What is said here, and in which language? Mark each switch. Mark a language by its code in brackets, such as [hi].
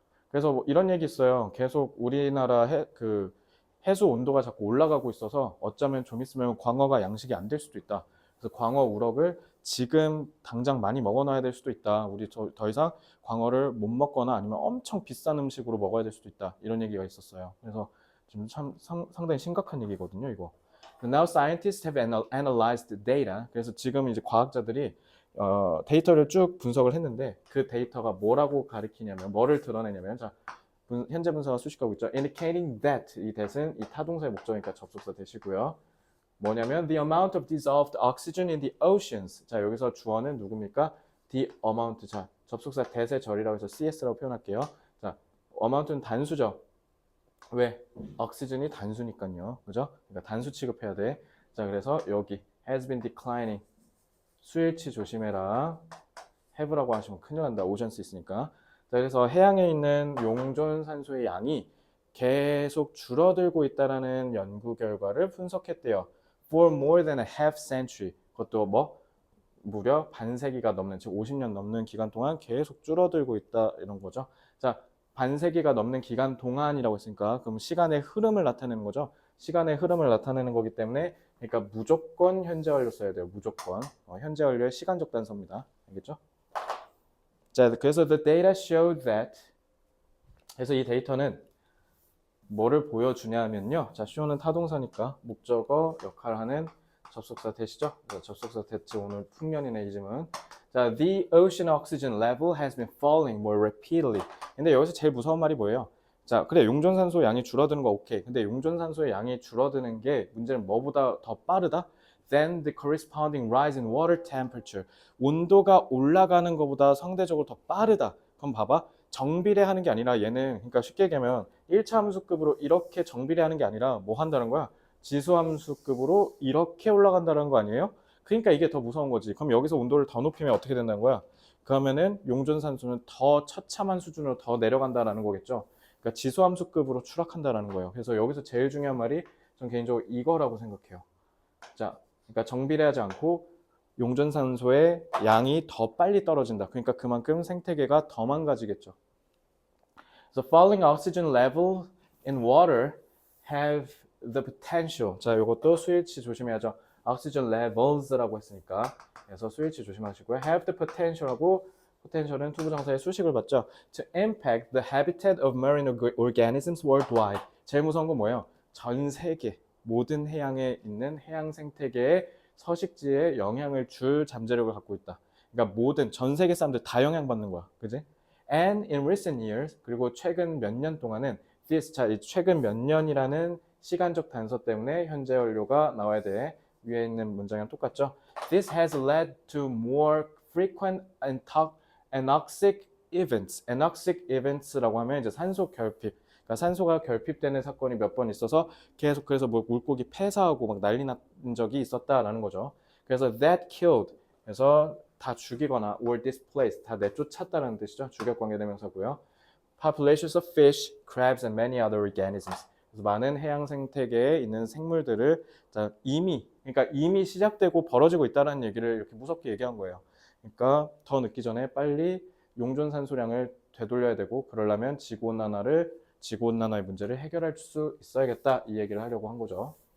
[ko] 그래서 뭐 이런 얘기 있어요. 계속 우리나라 해수 온도가 자꾸 올라가고 있어서 어쩌면 좀 있으면 광어가 양식이 안 될 수도 있다. 그래서 광어 우럭을 지금 당장 많이 먹어놔야 될 수도 있다. 우리 더 이상 광어를 못 먹거나 아니면 엄청 비싼 음식으로 먹어야 될 수도 있다. 이런 얘기가 있었어요. 그래서 지금 참 상당히 심각한 얘기거든요, 이거. [en] Now scientists have analyzed the data. [ko] 그래서 지금 이제 과학자들이 데이터를 쭉 분석을 했는데 그 데이터가 뭐라고 가리키냐면 뭐를 드러내냐면 자, 현재 분석한 수식하고 있죠. [en] Indicating that [ko] 이 that은 이 타동사의 목적이니까 접속사 that이고요. [en] 뭐냐면 the amount of dissolved oxygen in the oceans. [ko] 자, 여기서 주어는 누굽니까? [en] the amount. [ko] 자, 접속사 that의 절이라고 해서 CS라고 표현할게요. 자, amount는 단수죠. 왜? oxygen이 단수니까요. 그죠? 그러니까 단수 취급해야 돼. 자, 그래서 여기 [en] has been declining. [ko] 수일치 조심해라. have라고 하시면 큰일 난다. 오션스 있으니까. 자, 그래서 해양에 있는 용존산소의 양이 계속 줄어들고 있다라는 연구 결과를 분석했대요. [en] For more than a half century. [ko] 그것도 뭐 무려 반세기가 넘는, 즉 50년 넘는 기간 동안 계속 줄어들고 있다 이런 거죠. 자, 반세기가 넘는 기간 동안이라고 했으니까 그럼 시간의 흐름을 나타내는 거죠. 시간의 흐름을 나타내는 거기 때문에 그러니까 무조건 현재 완료 써야 돼요. 무조건. 현재 완료의 시간적 단서입니다. 알겠죠? [en] 자, 그래서 the data showed that. [ko] 그래서 이 데이터는 뭐를 보여주냐면요. 자, show는 타동사니까 목적어 역할을 하는 접속사 that이죠. 접속사 that 오늘 풍년이네 이 질문. [en] 자, the ocean oxygen level has been falling more repeatedly. [ko] 근데 여기서 제일 무서운 말이 뭐예요? 자, 그래 용존산소 양이 줄어드는 거 오케이. 근데 용존산소의 양이 줄어드는 게 문제는 뭐보다 더 빠르다? [en] Then the corresponding rise in water temperature. [ko] 온도가 올라가는 것보다 상대적으로 더 빠르다. 그럼 봐봐. 정비례하는 게 아니라 얘는 그러니까 쉽게 얘기하면 1차 함수급으로 이렇게 정비례하는 게 아니라 뭐 한다는 거야? 지수함수급으로 이렇게 올라간다는 거 아니에요? 그러니까 이게 더 무서운 거지. 그럼 여기서 온도를 더 높이면 어떻게 된다는 거야? 그러면은 용존산소는 더 처참한 수준으로 더 내려간다라는 거겠죠. 그러니까 지수함수급으로 추락한다라는 거예요. 그래서 여기서 제일 중요한 말이 전 개인적으로 이거라고 생각해요. 자, 그러니까 정비례하지 않고 용존산소의 양이 더 빨리 떨어진다. 그러니까 그만큼 생태계가 더 망가지겠죠. [en] So falling oxygen level in water have the potential. [ko] 자, 이것도 수일치 조심해야죠. oxygen levels라고 했으니까. 그래서 수일치 조심하시고요. have the potential하고 potential은 투부정사의 수식을 받죠. [en] To impact the habitat of marine organisms worldwide. [ko] 제일 무서운 건 뭐예요? 전 세계 모든 해양에 있는 해양 생태계의 서식지에 영향을 줄 잠재력을 갖고 있다. 그러니까 모든 전 세계 사람들 다 영향받는 거야. 그지? [en] And in recent years, [ko] 그리고 최근 몇 년 동안은 this, 자, 최근 몇 년이라는 시간적 단서 때문에 현재 완료가 나와야 돼. 위에 있는 문장이랑 똑같죠? [en] This has led to more frequent anoxic events. [ko] anoxic events라고 하면 이제 산소 결핍. 그러니까 산소가 결핍되는 사건이 몇 번 있어서 계속 그래서 뭐 물고기 폐사하고 막 난리 난 적이 있었다라는 거죠. 그래서 [en] that killed. [ko] 그래서 다 죽이거나 [en] or displaced [ko] 다 내쫓았다는 뜻이죠. 주격 관계대명사고요. [en] Populations of fish, crabs, and many other organisms. [ko] 그래서 많은 해양 생태계에 있는 생물들을 그러니까 이미 시작되고 벌어지고 있다는 얘기를 이렇게 무섭게 얘기한 거예요. 그러니까 더 늦기 전에 빨리 용존산소량을 되돌려야 되고 그러려면 지구온난화의 문제를 해결할 수 있어야겠다 이 얘기를 하려고 한 거죠.